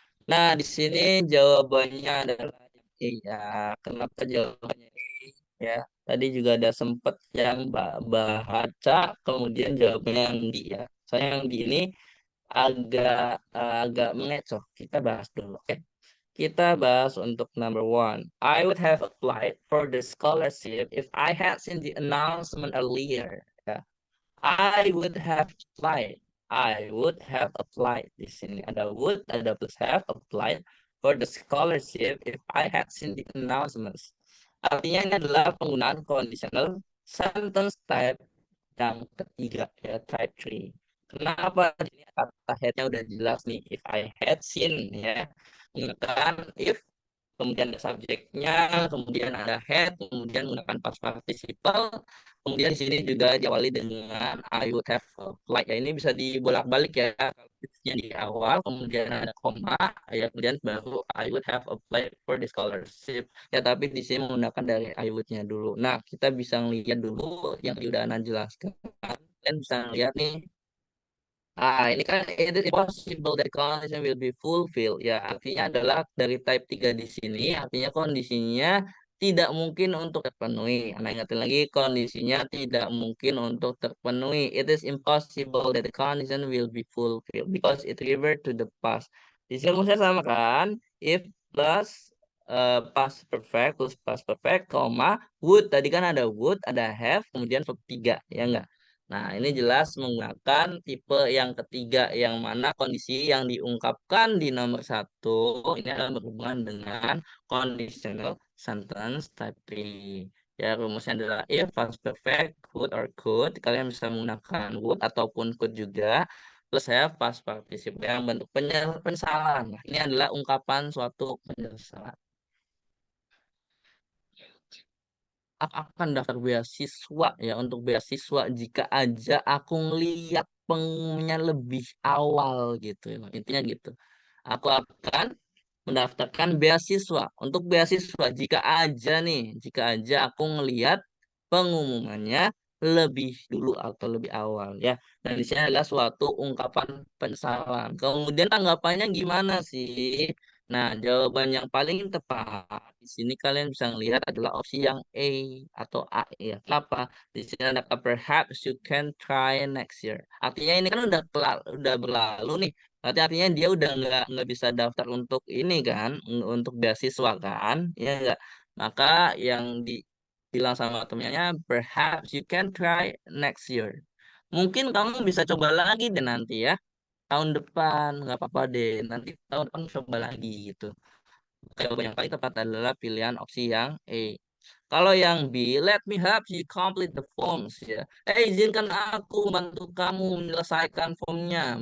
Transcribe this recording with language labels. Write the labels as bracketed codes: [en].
[id] Nah, di sini jawabannya adalah iya. Kenapa jawabannya ya? Tadi juga ada sempet yang baca, kemudian jawabnya yang di ya. Soalnya yang di ini agak mengecoh. Kita bahas dulu. Oke. Kita bahas untuk number one. [en] I would have applied for the scholarship if I had seen the announcement earlier. Ya. I would have applied. I would have applied. [id] Di sini ada [en] would, ada plus have applied for the scholarship if I had seen the announcements. [id] Artinya ini adalah penggunaan conditional sentence type yang ketiga ya, type 3. Kenapa? Ini kata had-nya udah jelas nih. [en] If I had seen [id] ya. Menggunakan if, kemudian ada subjeknya, kemudian ada had, kemudian menggunakan past participle, kemudian di sini juga diawali dengan [en] I would have applied. [id] Ya, ini bisa dibolak-balik ya. Kalau if-nya di awal, kemudian ada koma, ya kemudian baru [en] I would have applied for the scholarship. [id] Ya, tapi di sini menggunakan dari I would-nya dulu. Nah, kita bisa lihat dulu yang udah Ana jelaskan. Dan bisa lihat nih, ini kan [en] it is impossible that condition will be fulfilled. [id] Ya, artinya adalah dari type 3 di sini, artinya kondisinya tidak mungkin untuk terpenuhi. Anda ingatin lagi, kondisinya tidak mungkin untuk terpenuhi. [en] It is impossible that the condition will be fulfilled because it revert to the past. [id] Di sini rumusnya sama kan? If plus past perfect plus past perfect, koma, would. Tadi kan ada would, ada have, kemudian verb 3, ya enggak? Nah, ini jelas menggunakan tipe yang ketiga, yang mana kondisi yang diungkapkan di nomor 1 ini adalah berhubungan dengan conditional sentence type 3. Ya, rumusnya adalah if past perfect, would or could. Kalian bisa menggunakan would ataupun could juga. Plus have past participle yang bentuk penyesalan. Nah, ini adalah ungkapan suatu penyesalan. aku akan daftar beasiswa ya untuk beasiswa jika aja aku ngeliat pengumumannya lebih awal gitu. Intinya gitu. Aku akan mendaftarkan beasiswa untuk beasiswa jika aja aku ngeliat pengumumannya lebih dulu atau lebih awal ya. Dan di sini adalah suatu ungkapan penyesalan. Kemudian tanggapannya gimana sih? Nah, jawaban yang paling tepat di sini kalian bisa melihat adalah opsi yang A atau A ya. Kenapa? Di sini ada [en] perhaps you can try next year. [id] Artinya ini kan udah berlalu nih. Berarti artinya dia udah nggak bisa daftar untuk ini kan, untuk beasiswa kan, ya enggak. Maka yang dibilang sama temennya, [en] perhaps you can try next year. [id] Mungkin kamu bisa coba lagi deh nanti ya tahun depan nggak apa-apa deh nanti tahun depan coba lagi gitu. Jawaban yang paling tepat adalah pilihan opsi yang A. Kalau yang B, [en] let me help you complete the forms [id] ya. Izinkan aku bantu kamu menyelesaikan formnya.